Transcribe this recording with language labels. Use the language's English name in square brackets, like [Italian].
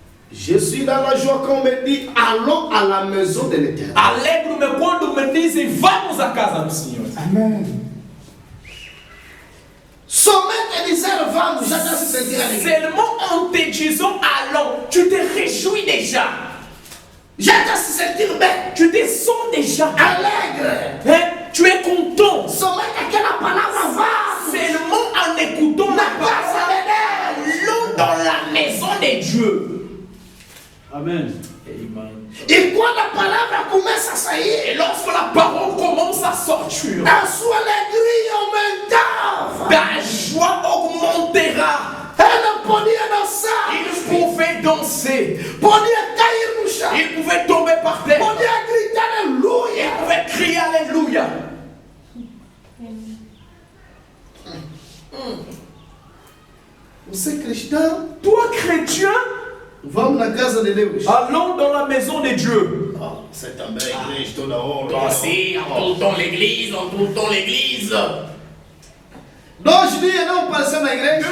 [French] je suis dans la joie quand on me dit allons à la maison de l'Éternel. [Portuguese] alegro-me quando me dizem vamos à casa do Senhor. Amen. Somente dizer vamos já está se sentindo alegre. [French] Seulement en te disant allons, tu te réjouis déjà. [Portuguese] Já está se sentindo bem. [French] Tu te sens déjà [Portuguese] Alegre. [French] hein? Tu es content. [Portuguese] Somente aquela palavra vamos. [French] Seulement en écoutant [Portuguese] Na [French] la [Portuguese] casa [French] parole, [Portuguese] de Deus. [French] allons dans la maison de Dieu. Amen. Amen. [Portuguese] E quando a palavra começa a sair, [French] Et lorsque la parole commence à sortir, [Portuguese] a sua alegria aumentava. [French] ta joie augmentera. [Portuguese] Ela podia dançar. [French] Il pouvait danser. [Portuguese] Podia cair no chão. [French] Il pouvait tomber par terre. [Portuguese] Podia gritar [French] Il [Portuguese] aleluia. [French] pouvait crier Alléluia. [Portuguese] Você é cristão? [French] Toi, chrétien, [Portuguese] Vamos na casa de Deus. [French] allons dans la maison de Dieu. [Portuguese] Você também, igreja, toda hora. [French] Toi aussi, en tout le temps l'église, en tout le temps l'église. [Portuguese] 2 dias não apareceu na igreja.